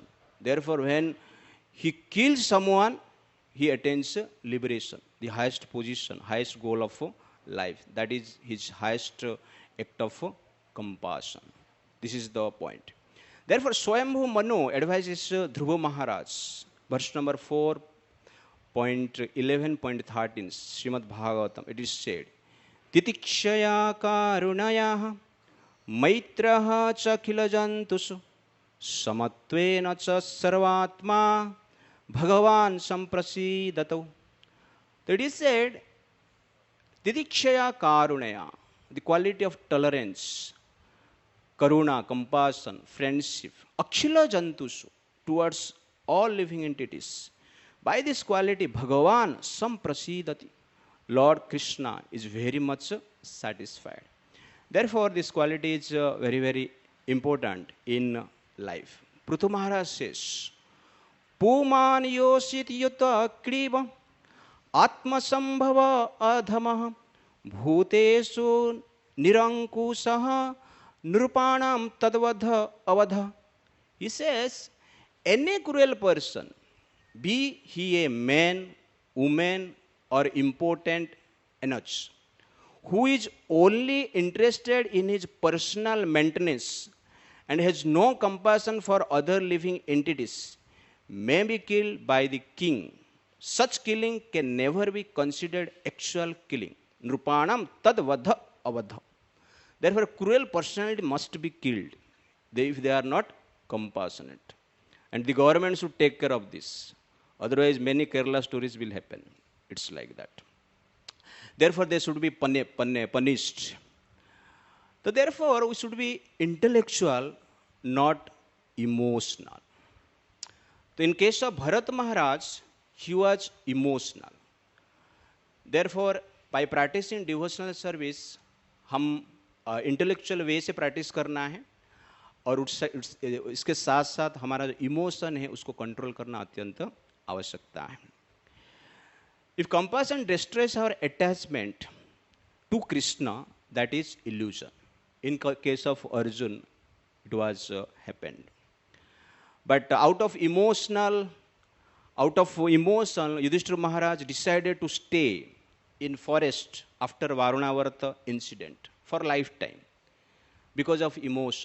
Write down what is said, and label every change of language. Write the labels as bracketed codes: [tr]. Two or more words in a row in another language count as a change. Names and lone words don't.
[en] Therefore, when he kills someone, he attains liberation, the highest position, highest goal of life. That is his highest act of compassion. This is the point. Therefore, Swayambhu Manu advises Dhruva Maharaj, verse number 4.11.13, Srimad Bhagavatam. It is said, [sa] Titikshaya karunaya maitraha chakhila jantusu samatvena cha sarvatma Bhagavan samprasidatav. [en] It is said, [sa] Didikshaya karunaya, [en] the quality of tolerance, karuna, compassion, friendship, [sa] akshila jantusu, [en] towards all living entities. By this quality, [sa] Bhagavan samprasidati, [en] Lord Krishna is very much satisfied. Therefore, this quality is very, very important in life. Prithu Maharaj says, [sa] Puman yosit yuta kriva atmasambhava adhamah bhutesu nirankusaha nrupanam tadvadha avadha. [en] He says, any cruel person, be he a man, woman, or important enough, who is only interested in his personal maintenance and has no compassion for other living entities, may be killed by the king. Such killing can never be considered actual killing. [sa] Nrupanam tadvadha avadha. [en] Therefore, cruel personality must be killed if they are not compassionate. And the government should take care of this. Otherwise, many Kerala stories will happen. It's like that. Therefore, they should be punished. So, therefore, we should be intellectual, not emotional. So, in case of Bharat Maharaj, he was emotional. Therefore, by practicing devotional service, [hi] हम [en] intellectual way [hi] से प्रैक्टिस करना है और इसके साथ साथ हमारा जो इमोशन है उसको कंट्रोल करना अत्यंत आवश्यकता है. [en] If compassion destroys our attachment to Krishna, that is illusion. In case of Arjun, it was happened. But out of emotion, Yudhishthira Maharaj decided to stay in forest after Varunavarta incident for lifetime because of emotion.